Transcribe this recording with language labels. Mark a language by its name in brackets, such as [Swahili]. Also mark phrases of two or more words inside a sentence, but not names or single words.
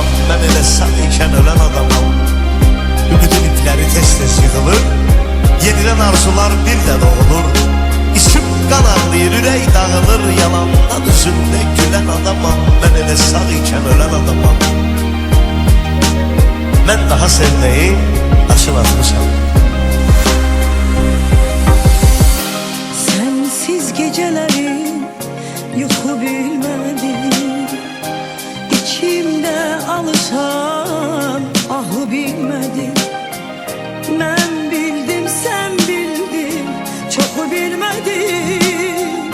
[Azerbaijani] Mən elə sağ ikən ölən adamam. Ümidin ipləri tez-tez yığılır, yenilən arzular bir də doğulur. İçim qan ağlayır, ürək dağılır, yalandan üzümdə gülen adamam. Mən elə sağ ikən ölən adamam. Mən daha sevməyi daşın atmışam. [Turkish] Sensiz gecelerin yuhu bilmedim. İçimde alışan ahı bilmedim. Ben bildim sen bildin, çok bilmedim.